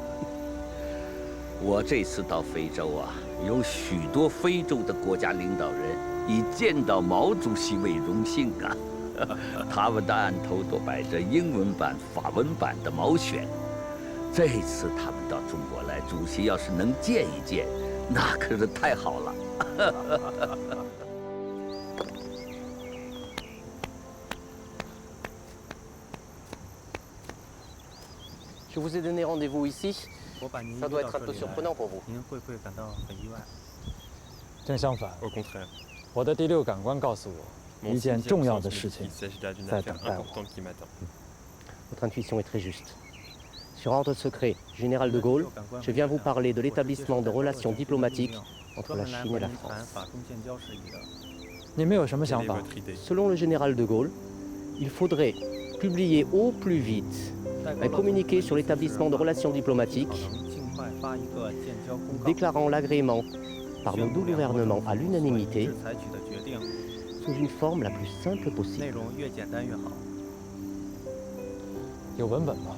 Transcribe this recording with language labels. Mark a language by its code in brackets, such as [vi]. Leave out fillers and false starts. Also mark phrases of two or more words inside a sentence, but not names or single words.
[zh] 我这次到非洲啊，有许多非洲的国家领导人以见到毛主席为荣幸啊。他们的案头都摆着英文版、法文版的毛选。这次他们到中国来，主席要是能见一见，那可是太好了。 [fr] Je vous ai donné rendez-vous ici. Ça doit être un peu surprenant pour vous. [zh] 您会不会感到很意外？正相反，我的第六感官告诉我，一件重要的事情在等待我。 [fr] Votre intuition est très juste. Sur ordre secret, Général de Gaulle, je viens vous parler de l'établissement de relations diplomatiques entre la Chine et la France. [zh] 你们有什么想法？ [fr] Selon le général de Gaulle, il faudrait publier au plus vite un communiqué sur l'établissement de relations diplomatiques déclarant l'agrément par nos deux gouvernements à l'unanimité sous une forme la plus simple possible. [zh] 有文本吗？